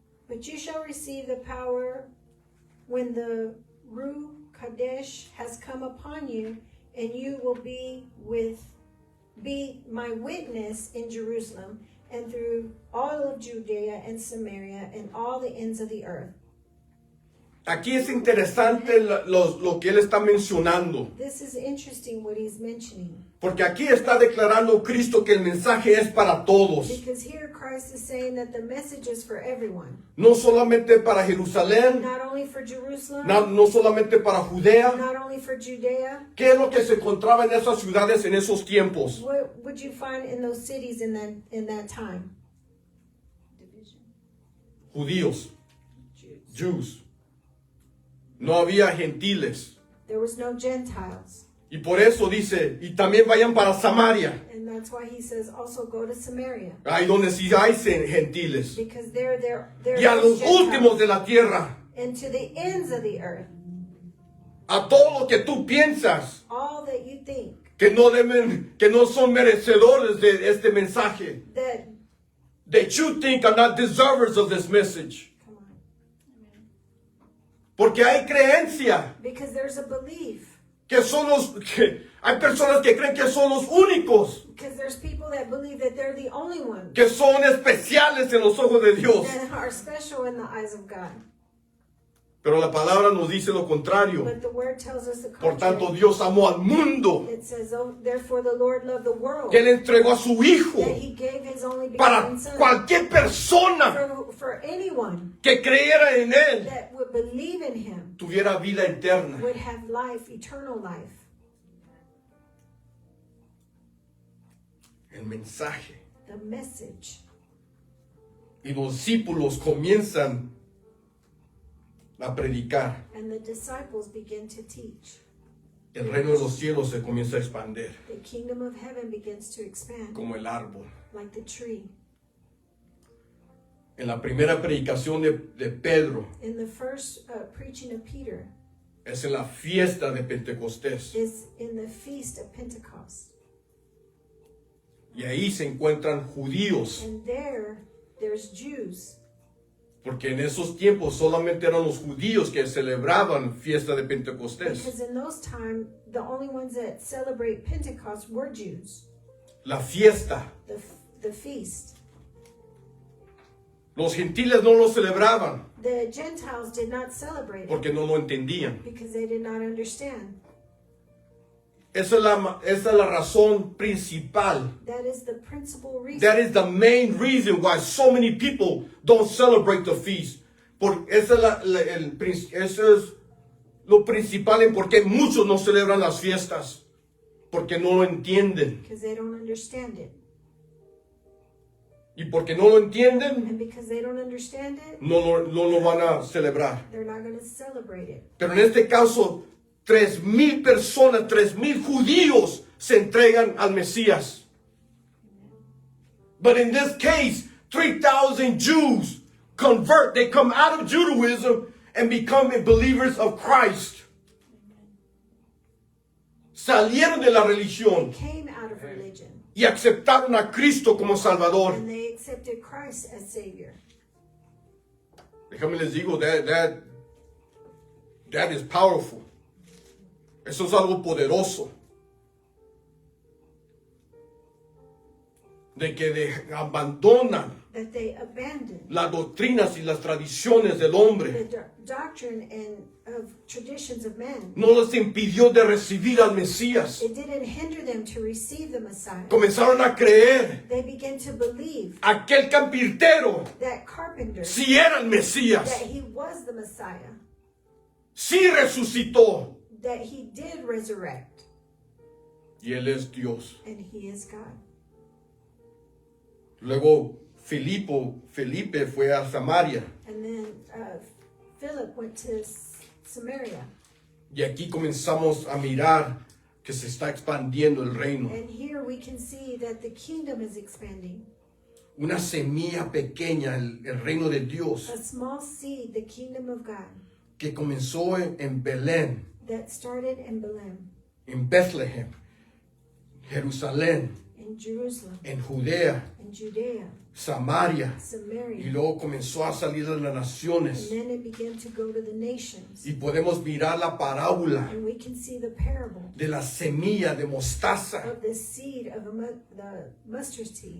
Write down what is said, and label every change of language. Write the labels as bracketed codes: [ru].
[en] But you shall receive the power when the Ruach Kadesh has come upon you, and you will be my witness in Jerusalem and through all of Judea and Samaria and all the ends of the earth. [es] Aquí es interesante lo que él está mencionando, [en] This is interesting what he's mentioning, [es] porque aquí está declarando Cristo que el mensaje es para todos, [en] because here Christ is saying that the message is for everyone, [es] no solamente para Jerusalén, [en] not only for Jerusalem, [es] no solamente para Judea. [en] not only for Judea. [es] ¿Qué es lo que se encontraba en esas ciudades en esos tiempos? [en] What would you find in those cities in that time? Division. [es] Judíos, [en] Jews. [es] Jews. No había gentiles. [en] There was no Gentiles. [es] Y por eso dice, y también vayan para Samaria, [en] And that's why he says also go to Samaria. [es] ahí donde sí hay gentiles. [en] Because they're [es] Y a los últimos de la tierra, [en] and to the ends of the earth. [es] a todo lo que tú piensas [en] All that you think [es] que no son merecedores de este mensaje. [en] that, That you think are not deservers of this message. come on. [es] Porque hay creencia [en] Because there's a belief. [es] que hay personas que creen que son los únicos, [en] Because there's people that believe that they're the only ones [es] que son especiales en los ojos de Dios. [en] that are special in the eyes of God. [es] Pero la palabra nos dice lo contrario. [en] But the word tells us the [es] Por tanto, [en] contrary. [es] Dios amó al mundo, [en] It says, oh, therefore the Lord loved the world, [es] que Él entregó a su Hijo [en] that he gave his only [es] para [en] begotten Son, [es] cualquier persona [en] for anyone [es] que creyera en Él, [en] that would believe in him [es] tuviera vida eterna. [en] would have life, eternal life. [es] El mensaje. [en] The message. [es] Y los discípulos comienzan a predicar. [en] And the disciples begin to teach. [es] El reino de los cielos se comienza a expandir [en] The kingdom of heaven begins to expand [es] como el árbol. [en] like the tree. [es] En la primera predicación de Pedro [en] In the first preaching of Peter [es] es en la fiesta de Pentecostés. [en] is in the feast of Pentecost. [es] Y ahí se encuentran judíos, [en] And there's Jews. [es] porque en esos tiempos solamente eran los judíos que celebraban fiesta de Pentecostés. [en] Because in those times, the only ones that celebrate Pentecost were Jews. [es] La fiesta. [en] The feast. [es] Los gentiles no lo celebraban [en] The Gentiles did not celebrate it [es] porque no lo entendían. [en] because they did not understand. [es] Esa es la razón principal. [en] That is the principal reason. That is the main reason why so many people don't celebrate the feast. [es] Eso es lo principal en por qué muchos no celebran las fiestas. Porque no lo entienden. [en] Because they don't understand it. [es] Y porque no lo entienden, [en] And because they don't understand it, [es] no lo van a celebrar. [en] they're not going to celebrate it. [es] Pero en este caso, 3,000 personas, 3,000 judíos se entregan al Mesías. [en] But in this case, 3,000 Jews convert. They come out of Judaism and become believers of Christ. [es] Salieron de la religión [en] They came out of religion [es] y aceptaron a Cristo como Salvador. [en] and they accepted Christ as Savior. [es] Déjame les digo, [en] that is powerful. [es] Eso es algo poderoso. De que abandonan [en] That they abandoned [es] las doctrinas y las tradiciones del [en] the [es] hombre. [en] doctrine and of traditions of men. [es] No les impidió de recibir al Mesías. [en] It didn't hinder them to receive the Messiah. [es] Comenzaron a creer. [en] They began to believe [es] Aquel carpintero [en] that carpenter, [es] sí era el Mesías. [en] that he was the Messiah, [es] Sí resucitó. [en] that he did resurrect, [es] Y Él es Dios. [en] and he is God. [es] Luego Felipe fue a Samaria. [en] And then Philip went to Samaria. [es] Y aquí comenzamos a mirar que se está expandiendo el reino. [en] And here we can see that the kingdom is expanding. [es] Una semilla pequeña, el reino de Dios, [en] A small seed, the kingdom of God, [es] que comenzó en Belén, [en] that started in Bethlehem, [es] en Bethlehem, Jerusalén, [en] in Jerusalem, [es] en Judea, [en] in Judea, [es] Samaria, y [en] Samaria. [es] luego comenzó a salir de las naciones. [en] And then it began to go to the nations. [es] Y podemos mirar la parábola [en] And we can see the parable [es] de la semilla de mostaza [en] of the seed of the mustard seed